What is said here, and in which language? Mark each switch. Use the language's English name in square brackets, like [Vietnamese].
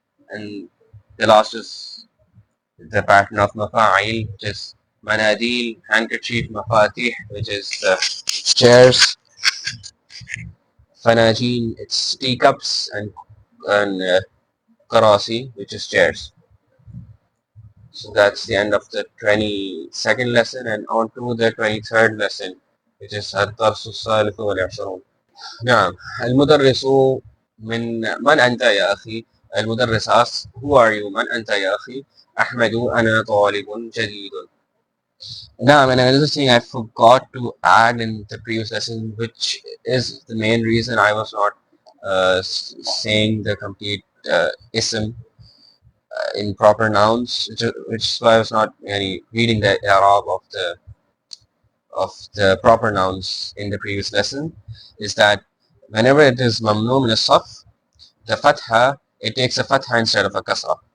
[English] And the last is the pattern of mafa'il, which is manadil, handkerchief, mafatih, which is chairs, fanajin, it's teacups, and karasi, which is chairs. So that's the end of the 22nd lesson, and on to the 23rd lesson, which is [Arabic] الدرس الثالث والعشرون. نعم. المدرس من أنت يا أخي؟ المدرس [English] asks, who are you? [Arabic] من أنت يا أخي؟ أحمد أنا طالب جديد. [English] Now, and another thing I forgot to add in the previous lesson, which is the main reason I was not saying the complete ism in proper nouns, which is why I was not reading the Arab of the proper nouns in the previous lesson, is that whenever it is mamnu min as-saf, the fatha, it takes a fatha instead of a kasra.